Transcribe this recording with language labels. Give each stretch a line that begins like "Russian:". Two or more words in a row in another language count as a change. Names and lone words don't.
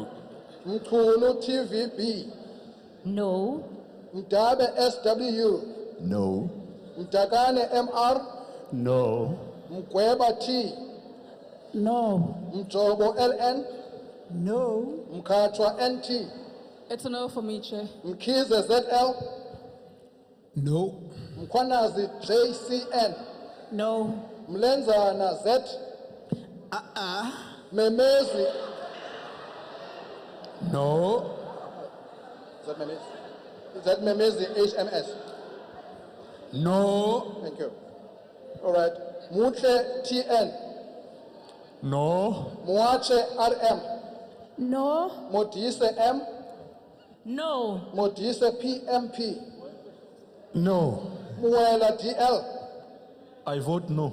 English: Mkulu TVB, No. Mdabe SW, No. Mdagane MR, No. Mgweba T, No. Mjobo LN, No. Mkatwa NT, It's a no for me, Chair. Mkize ZL, No. Mkhwanazi JCN. No. Mlenzana Z. Memezi. No. Is that Memezi HMS? No. Thank you. All right. Mutle TN. No. Muache RM. No. Modise M. No. Modise PMP. No. Muela DL. I vote no.